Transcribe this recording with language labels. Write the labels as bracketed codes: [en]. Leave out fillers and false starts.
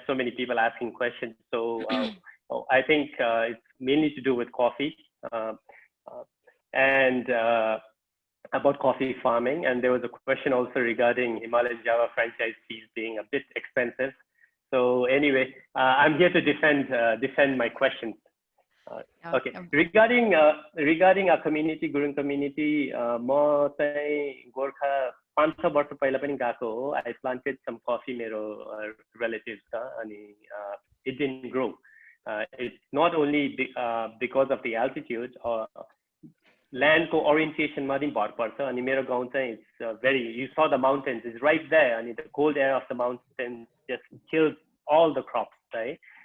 [en] So many people asking questions. So I think it's mainly to do with coffee and about coffee farming. And there was a question also regarding Himalayan Java franchise fees being a bit expensive. So anyway, I'm here to defend my questions. Okay. Regarding our community, Gurung community, [ne] म चाहिँ गोर्खा 5-6 वर्ष पहिला पनि गएको हो. [en] I planted some coffee, मेरो relatives का, अनि it didn't grow. It's not only because of the altitude or land [ne] को orientation मा पनि भर पर्छ. [en] अनि मेरो गाउँ चाहिँ it's very, you saw the mountains, it's right there. अनि the cold air of the mountains just kills all the crops, right?